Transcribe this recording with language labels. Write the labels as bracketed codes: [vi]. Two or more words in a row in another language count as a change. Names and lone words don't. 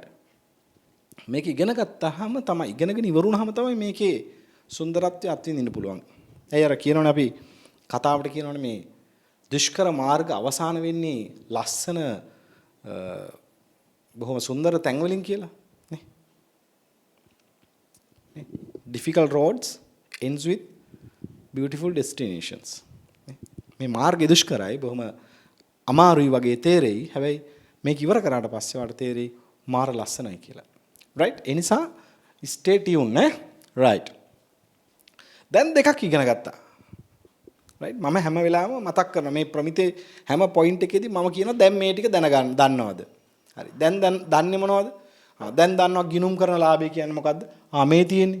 [si] මේක ඉගෙන ගත්තාම තමයි ඉගෙනගෙන ඉවරුනහම තමයි මේකේ සුන්දරත්වය අත්විඳින්න පුළුවන්. ඇයි අර කියනවනේ අපි කතාවට කියනවනේ මේ දුෂ්කර මාර්ග අවසාන වෙන්නේ ලස්සන බොහොම සුන්දර තැන් වලින් කියලා නේ. [en] difficult roads ends with beautiful destinations. [si] මේ මාර්ගය දුෂ්කරයි බොහොම අමාරුයි වගේ තේරෙයි. හැබැයි මේක ඉවර කරාට පස්සේ වාට තේරෙයි මාර ලස්සනයි කියලා. [en] right? [si] ඒ නිසා [en] stay tuned නේ. right. [si] දැන් දෙකක් ඉගෙන ගත්තා. right? මම හැම වෙලාවෙම මතක් කරනවා මේ ප්‍රමිතේ හැම පොයින්ට් එකේදී මම කියනවා දැන් මේ ටික දැනගන්න දන්නවද? හරි. දැන් දන්නේ මොනවද? දැන් දන්නවා ගිණුම් කරන ලාභය කියන්නේ මොකද්ද? මේ තියෙන්නේ.